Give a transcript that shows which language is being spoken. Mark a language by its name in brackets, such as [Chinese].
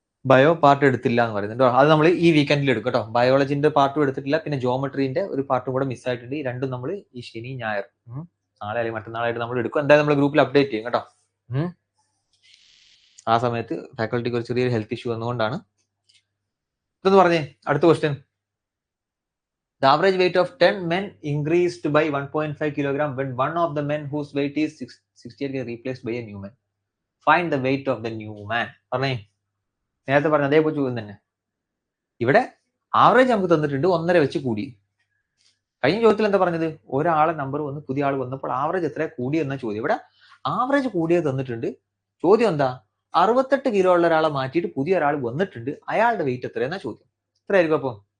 [Malayalam] Bio part എടുത്തില്ല എന്ന് പറയുന്നുണ്ട്. അത് നമ്മൾ ഈ വീക്കെൻഡിൽ എടുക്കും കേട്ടോ. ബയോളജിന്റെ പാർട്ടും എടുത്തിട്ടില്ല, പിന്നെ ജോമെട്രീന്റെ ഒരു പാർട്ടും കൂടെ മിസ്സായിട്ടുണ്ട്. ഈ രണ്ടും നമ്മൾ ഈ ശനി ഞായർ നാളെ അല്ലെങ്കിൽ മറ്റന്നാളായിട്ട് നമ്മൾ എടുക്കും. എന്തായാലും നമ്മൾ ഗ്രൂപ്പിൽ അപ്ഡേറ്റ് ചെയ്യും കേട്ടോ. ആ സമയത്ത് ഫാക്കൽറ്റിക്ക് ഒരു ചെറിയൊരു ഹെൽത്ത് ഇഷ്യൂ വന്നുകൊണ്ടാണ്. ഇതെന്ന് പറഞ്ഞേ അടുത്ത question. [English] The average weight of 10 men increased by 1.5 kilogram when one of the men whose weight is 68 is replaced by a new man. Find the weight of the new man. [Malayalam] പറഞ്ഞേ, നേരത്തെ പറഞ്ഞ അതേപോലെ ചോദ്യം തന്നെ. ഇവിടെ ആവറേജ് നമുക്ക് തന്നിട്ടുണ്ട്, 1.5 വെച്ച് കൂടി. കഴിഞ്ഞ ചോദ്യത്തിൽ എന്താ പറഞ്ഞത്? ഒരാളെ നമ്പർ വന്ന് പുതിയ ആൾ വന്നപ്പോൾ ആവറേജ് എത്ര കൂടി എന്ന ചോദ്യം. ഇവിടെ ആവറേജ് കൂടിയത് തന്നിട്ടുണ്ട്. ചോദ്യം എന്താ? 68 കിലോ ഉള്ള ഒരാളെ മാറ്റിയിട്ട് പുതിയ ഒരാൾ വന്നിട്ടുണ്ട്, അയാളുടെ വെയിറ്റ് എത്രയെന്നാ ചോദ്യം. എത്രയായിരിക്കും അപ്പം?